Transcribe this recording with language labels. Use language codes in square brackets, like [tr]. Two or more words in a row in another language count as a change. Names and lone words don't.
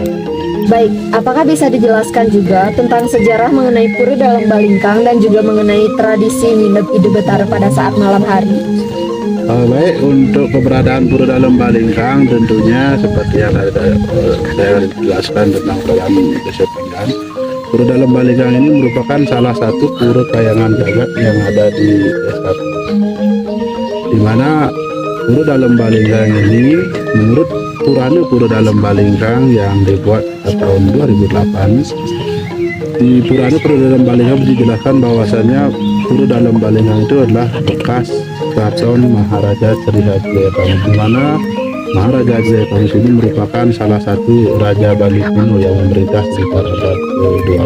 [id] Baik, apakah bisa dijelaskan juga tentang sejarah mengenai Pura Dalem Balingkang dan juga mengenai tradisi nginep Ide Betara pada saat malam hari? Baik, untuk keberadaan Pura Dalem Balingkang tentunya seperti yang saya jelaskan tentang keberadaan Desa Pinggan. Pura Dalem Balingkang ini merupakan salah satu pura kayangan jagat yang ada di desa, di mana Pura Dalem Balingkang ini menurut Purana Pura Dalem Balingkang yang dibuat pada tahun 2008, di Purana Pura Dalem Balingkang dijelaskan bahwasannya Pura Dalem Balingkang itu adalah bekas keraton Maharaja Sriwijayapamungkas, di mana Maharaja Sriwijayapamungkas ini merupakan salah satu Raja Bali kuno yang memerintah sekitar abad ke-12.